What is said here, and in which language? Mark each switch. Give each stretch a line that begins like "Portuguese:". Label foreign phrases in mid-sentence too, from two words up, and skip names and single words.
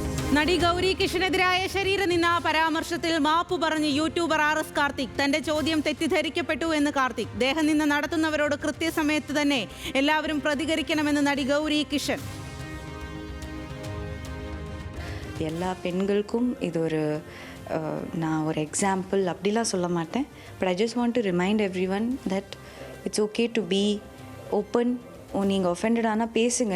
Malayalam: നടി ഗൗരി കിഷനെതിരായ ശരീരനിന്ദ പരാമർശത്തിൽ മാപ്പു പറഞ്ഞ് യൂട്യൂബർ RS കാർത്തിക്. തന്റെ ചോദ്യം തെറ്റിദ്ധരിക്കപ്പെട്ടു എന്ന് കാർത്തിക്. ദേഹനിന്ദ നടത്തുന്നവരോട് കൃത്യസമയത്ത് തന്നെ എല്ലാവരും പ്രതികരിക്കണമെന്ന് നടി ഗൗരി കിഷൻ.
Tamil: எல்லா பெண்களுக்கும் இது நான் ஒரு எக்ஸாம்பிள் அப்படிலாம் சொல்ல மாட்டேன்.
English: But I just want to remind every one that it's okay to be open.
Tamil: நீங்கள் ஒஃபெண்டட் ஆனால் பேசுங்க.